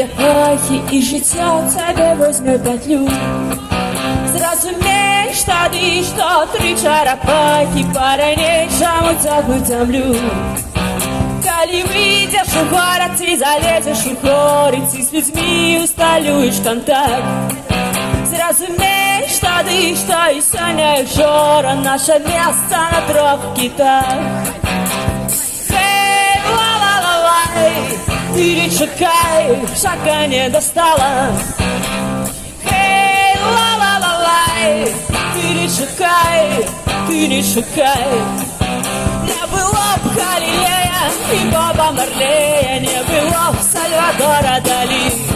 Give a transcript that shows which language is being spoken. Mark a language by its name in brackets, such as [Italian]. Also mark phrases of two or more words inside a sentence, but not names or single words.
[Belarusian] пахі і жыццё цябе возьме пятлю, зразумееш тады, што тры чарапахі па-ранейшаму цягнуць зямлю. Калі выйдзеш у горад ці залезеш у хоры, ці з людзьмі усталюеш кантакт, зразумееш тады, што і сёння і учора наша месца на трох кітах. [Ukrainian] Ты не чекай, [Russian] шага не достала. [Ukrainian] Хей, ла-ла-ла-лай, ты не чекай, ты не чекай. [Russian] Не было б Галилея и Боба Марлея, не было б Сальвадора Дали.